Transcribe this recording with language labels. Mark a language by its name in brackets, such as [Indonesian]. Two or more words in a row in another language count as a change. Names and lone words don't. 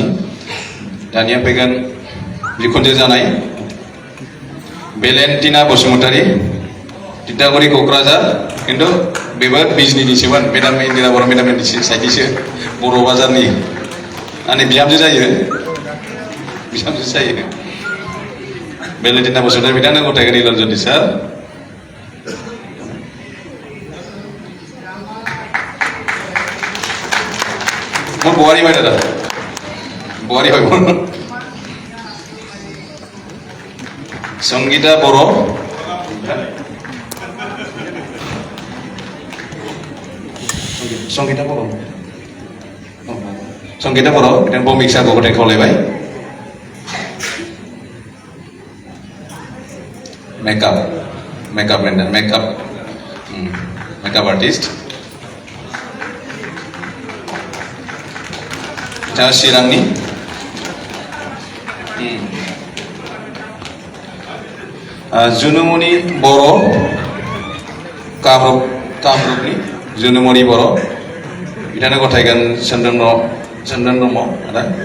[Bodo] Daनिया फैगोन बिखुनजो जानाय बेलेन्टिना बसुमतारी तितागुरि क'क्राझार किन्तु बेबो बिजनिनिसोमोन मेडाम इन्दिरा बर' मेडामनि साइडनिसो बर' बाजारनि आंनि बिहामजो जायो बेलेन्टिना बसुमतारी बिथांनो गथायगिरि निरन्जन सार [Assamese] মোৰ বোৱাৰী হয় দাদা বোৱাৰী হয় মোৰ [Bodo] সংগীতা বড়ো संगीता बर' संगीता बर' बिथां बमिक्सारखौ गथाय खावलायबाय मेकआप ब्रेन्डार [English] makeup artist [Bodo] बिथाङा चिरांनि जुनुमणि बर' कामरुपनि जुनुमणि बर' बिथांनो गथायगोन चन्दन ब्रह्म आदा